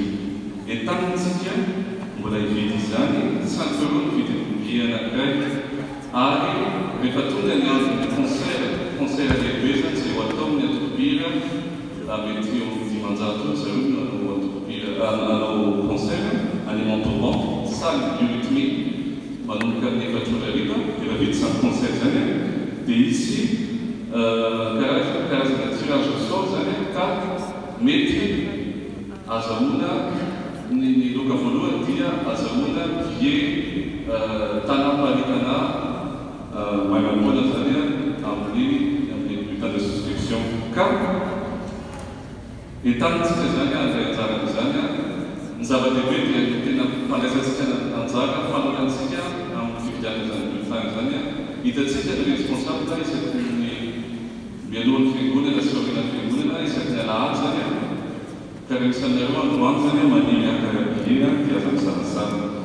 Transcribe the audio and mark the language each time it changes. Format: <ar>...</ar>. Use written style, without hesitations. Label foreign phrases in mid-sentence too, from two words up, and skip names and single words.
<mg>Entanitsika mbola hividy izany 5 € vidy anankiray ary rehefa tonga ny andron'ny concert lehibe zany izay ho atao amin'ny atokobira mety eo amin'ny 500 zareo nanao atokobira nanao concert any Montauban</mg> <fr>salle biorythmique</fr> <mg>manomboka amin'ny 4 hariva efa vita 5 concert zany dia izy karazana</mg> <fr>tirage au sort</fr> <mg>zany ka mety azahoana ny loka voalohany dia azahoana billet tanam-paritana maimam-poana zany amin'ny</mg> <fr>bulletin de souscription</fr> <mg>ka entanitsika zany andray anjarana zany ny zava-dehibe dia tena fandraisantsika anjara fanorantsika amin'ny fividianana zany zany a hitantsika ny responsable isaky ny mialohan'ny fiangonana sy aorian'ny fiangonana isaky ny alahady zany a ka reha isanareo androany zany a maniry akarabia dia aza misanasana.</mg>